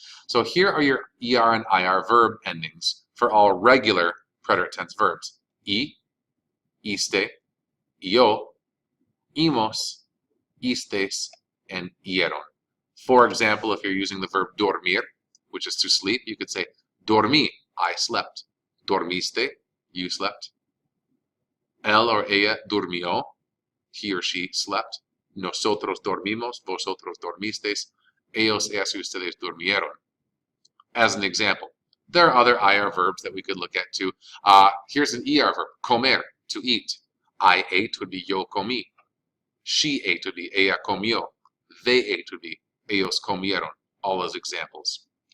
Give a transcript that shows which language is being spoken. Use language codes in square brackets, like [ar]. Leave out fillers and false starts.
[en] So here are your ER and IR verb endings for all regular preterite tense verbs. [es] Iste, yo, imos, istes, and ieron. [en] For example, if you're using the verb dormir, which is to sleep, you could say [es] dormí, [en] I slept. [es] Dormiste, [en] you slept. Él or [es] ella durmió, [en] he or she slept. [es] Nosotros dormimos, vosotros dormisteis. Ellos, ellas, y ustedes durmieron. [en] As an example. There are other IR verbs that we could look at too. Here's an ER verb, comer, to eat. I ate would be [es] yo comí. [en] She ate would be [es] ella comió. [en] They ate would be [es] ellos comieron. [en] All those examples.